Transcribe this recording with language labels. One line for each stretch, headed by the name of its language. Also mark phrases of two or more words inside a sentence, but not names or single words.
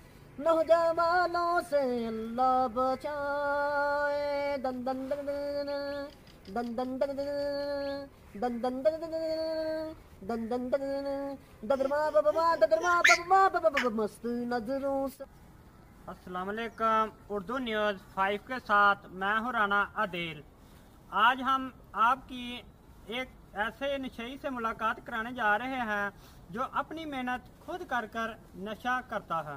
Urdu: نوجوانوں سے اللہ بچائے. दन दन दन दन दन दन दन दन दन दन दन दन दन ददरमा बबा ददरमा बबा बबा مست نظروں سے. السلام علیکم. اردو نیوز 5 کے ساتھ میں ہوں رانا عادل. آج ہم آپ کی ایک ایسے نشئی سے ملاقات کرانے جا رہے ہیں جو اپنی محنت خود کر کر نشہ کرتا ہے.